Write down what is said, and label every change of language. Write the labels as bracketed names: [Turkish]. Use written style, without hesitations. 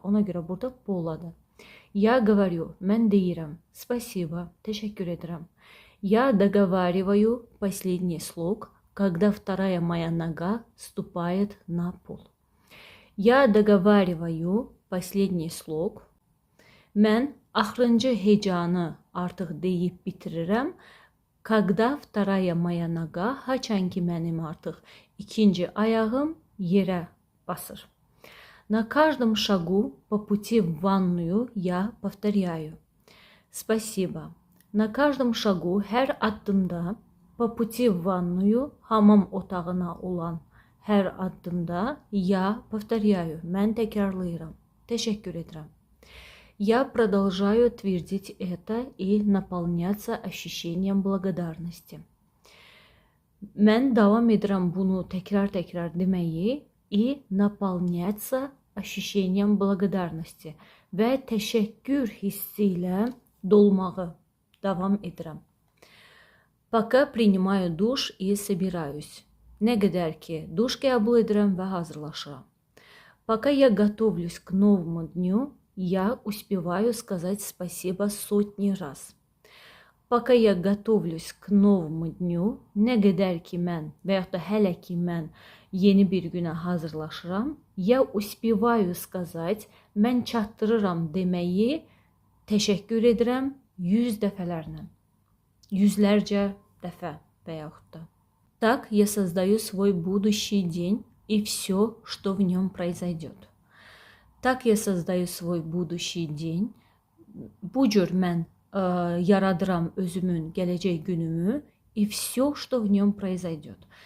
[Azerbaijani] Ona görə burada poladır. Я говорю, mən deyirəm, спасибо, təşəkkür edirəm. [Russian] Я договариваю последний слог, когда вторая моя нога ступает на пол. Я договариваю последний слог. [Azerbaijani] Mən axırıncı hecanı artıq deyib bitirirəm. Когда вторая моя нога, haçan ki mənim artıq ikinci ayağım yerə basır. [Russian] На каждом шагу по пути в ванную я повторяю. Спасибо. На каждом шагу, hər addımda, по пути в ванную, hamam otağına olan hər addımda я повторяю. [Azerbaijani] Mən təkrarlayıram. Təşəkkür edirəm. [Russian] Я продолжаю твердить это и наполняться ощущением благодарности. [Azerbaijani] Mən davam edirəm bunu təkrar deməyi и наполняться ощущением благодарности və təşəkkür hissi ilə dolmağı davam edirəm. Пока принимаю душ и собираюсь. Nə qədər ki, duş qəbul edirəm və hazırlaşıram. [Russian] Пока я готовлюсь к новому дню, я успеваю сказать спасибо сотни раз. [Azerbaijani] Пока я готовлюсь к новому dню, nə qədər ki mən və yaxud da hələ ki mən yeni bir günə hazırlaşıram, я успеваю сказать, mən çatdırıram deməyi təşəkkür edirəm 100 dəfələrlə. Yüzlərcə dəfə və yaxud da. [Russian] Так я создаю свой будущий день и все, что в нем произойдет. Так я создаю свой будущий день. [Azerbaijani] Bu cür mən yaradıram özümün gələcək günümü и все, что в нем произойдет.